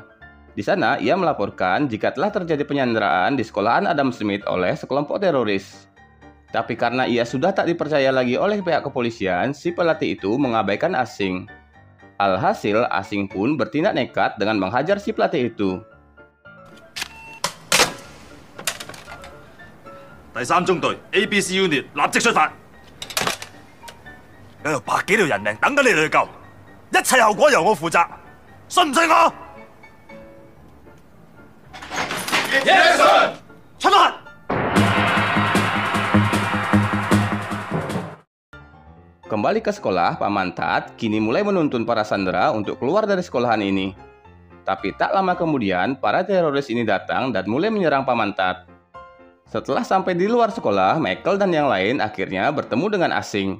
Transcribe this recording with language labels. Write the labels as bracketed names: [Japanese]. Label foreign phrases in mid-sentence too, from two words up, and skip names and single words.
[Indonesian] Di sana, ia melaporkan jika telah terjadi penyanderaan di sekolahan Adam Smith oleh sekelompok teroris. Tapi karena ia sudah tak dipercaya lagi oleh pihak kepolisian, si pelatih itu mengabaikan Asing. Alhasil, Asing pun bertindak nekat dengan menghajar si pelatih itu. [Cantonese] 第三中隊 ABC Unit 立即出發。有百幾條人命等緊你哋去救，一切後果由我負責，信唔信我？ [English] Yes, sir. 出發！ [Indonesian] Kembali ke sekolah, Paman Tat kini mulai menuntun para sandera untuk keluar dari sekolahan ini. Tapi tak lama kemudian, para teroris ini datang dan mulai menyerang Paman Tat. Setelah sampai di luar sekolah, Michael dan yang lain akhirnya bertemu dengan Asing.